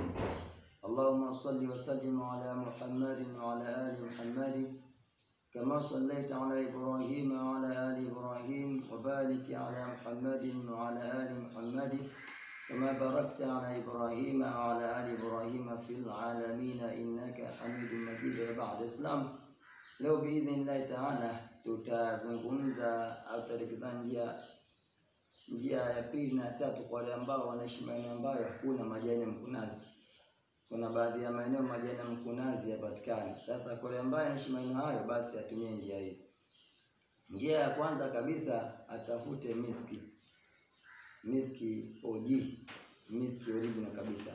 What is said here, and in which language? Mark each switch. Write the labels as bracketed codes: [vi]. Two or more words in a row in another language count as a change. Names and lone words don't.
[ar] اللهم صل وسلم على محمد وعلى آل محمد كما صليت على إبراهيم وعلى آل إبراهيم وبارك على محمد وعلى آل محمد كما باركت على إبراهيم وعلى آل إبراهيم في العالمين إنك حميد مجيد. وبعد الإسلام [sw] leo [ar] بإذن الله تعالى [sw] tutazungumza au tutaelekeza njia ya pili na tatu kwa wale ambao wanaishi maeneo ambayo hakuna majani ya mkunazi. Kuna baadhi ya maeneo majani ya mkunazi yapatikana. Sasa kwa wale ambao wanaishi maeneo hayo, basi atumie njia hii. Njia ya kwanza kabisa, atafute miski OG, miski original kabisa.